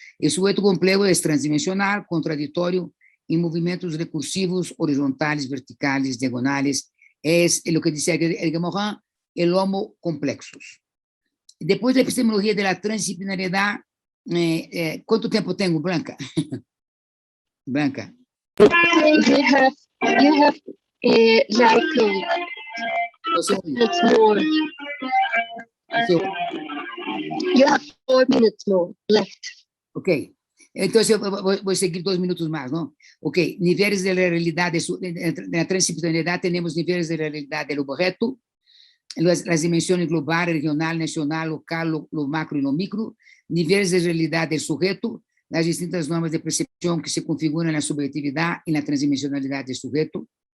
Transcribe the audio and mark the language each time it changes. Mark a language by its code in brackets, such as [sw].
[es] El sujeto complejo es transdimensional, contradictorio, en movimientos recursivos, horizontales, verticales, diagonales. Es lo que dice Edgar Morin, el homo complexus. Después de la epistemología de la transdisciplinariedad, ¿cuánto tiempo tengo, Blanca? Blanca. [en] You have like minutes more. You have 4 minutes more left. Ok. [es] Entonces, voy a seguir 2 minutos más, ¿no? Ok, niveles de la realidad, en la transdisciplinaridad tenemos niveles de la realidad del objeto, las dimensiones global, regional, nacional, local, lo macro y lo micro, niveles de realidad del sujeto, las distintas normas de percepción que se configuran en la subjetividad y la transdimensionalidad del sujeto,